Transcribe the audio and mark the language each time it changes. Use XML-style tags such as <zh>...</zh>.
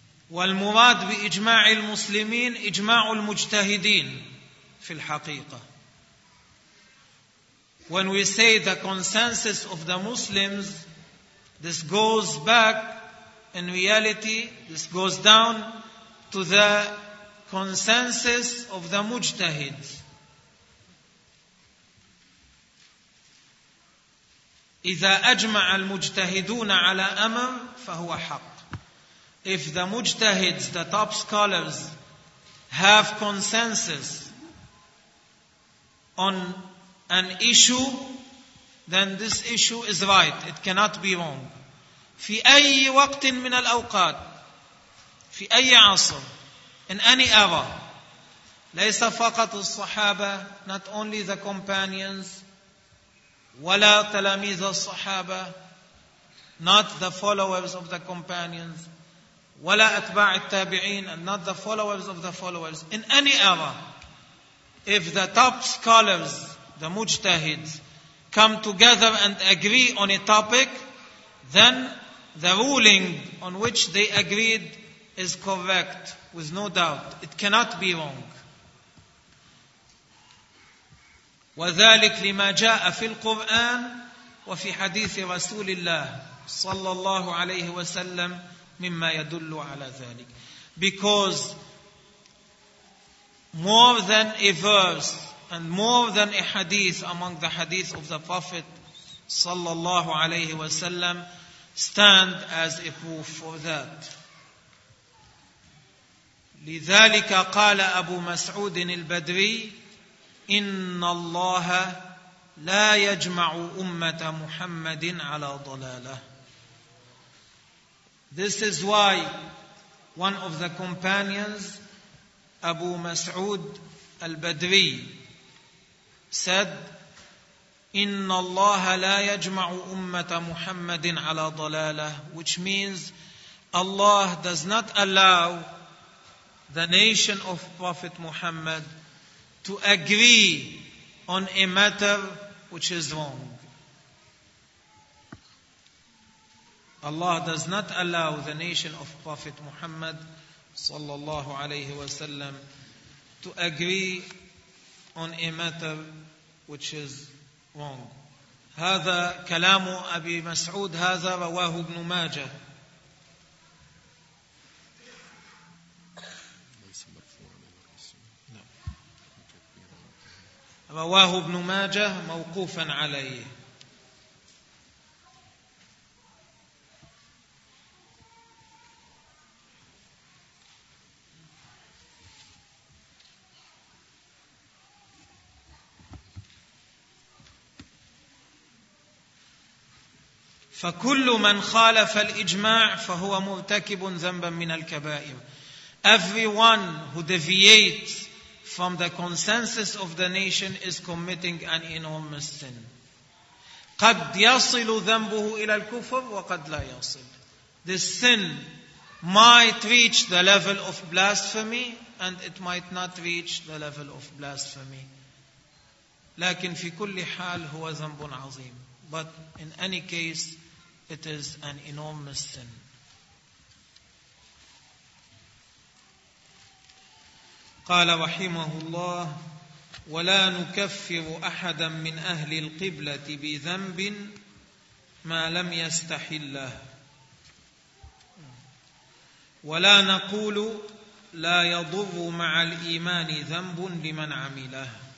<ar>والمراد بإجماع المسلمين إجماع المجتهدين في الحقيقة.</ar> <en>When we say the consensus of the Muslims, this goes back, in reality, this goes down to the consensus of the mujtahids.</en> <ar>إذا أجمع المجتهدون على أمر فهو حق.</ar> <en>If the mujtahids, the top scholars, have consensus on an issue, then this issue is right. It cannot be wrong.</en> <ar>في أي وقت من الأوقات، في أي عصر،</ar> <en>in any era.</en> <ar>ليس فقط الصحابة،</ar> <en>not only the companions،</en> <ar>ولا تلاميذ الصحابة،</ar> <en>not the followers of the companions،</en> <ar>ولا أتباع التابعين،</ar> <en>and not the followers of the followers. In any era, if the top scholars, the mujtahids, come together and agree on a topic, then the ruling on which they agreed is correct, with no doubt. It cannot be wrong.</en> <ar>وذلك لما جاء في القرآن وفي حديث رسول الله صلى الله عليه وسلم مما يدل على ذلك.</ar> <en>Because more than a verse and more than a hadith among the hadith of the Prophet sallallahu alayhi wa sallam stand as a proof for that.</en> <ar>لذلك قال أبو مسعود البدري إن الله لا يجمع أمة محمد على ضلالة.</ar> <en>This is why one of the companions, Abu Mas'ud al-Badri, said,</en> <ar>إِنَّ اللَّهَ لَا يَجْمَعُ أُمَّةَ مُحَمَّدٍ عَلَى ضَلَالَهِ,</ar> <en>which means Allah does not allow the nation of Prophet Muhammad to agree on a matter which is wrong. Allah does not allow the nation of Prophet Muhammad sallallahu alayhi wa sallam to agree on a matter which is wrong.</en> <ar>هذا كلام أبي مسعود هذا رواه ابن ماجه. رواه ابن ماجه موقوفا عليه. فكل من خالف الإجماع فهو مرتكب ذنبا من الكبائر.</ar> <en>Everyone who deviates from the consensus of the nation is committing an enormous sin.</en> <ar>قد يصل ذنبه إلى الكفر وقد لا يصل.</ar> <en>This sin might reach the level of blasphemy and it might not reach the level of blasphemy.</en> <ar>لكن في كل حال هو ذنب عظيم.</ar> <en>But in any case, it is an enormous sin.</en> <ar>قال رحمه الله ولا نكفر أحدا من أهل القبلة بذنب ما لم يستحله ولا نقول لا يضر مع الإيمان ذنب لمن عمله.</ar>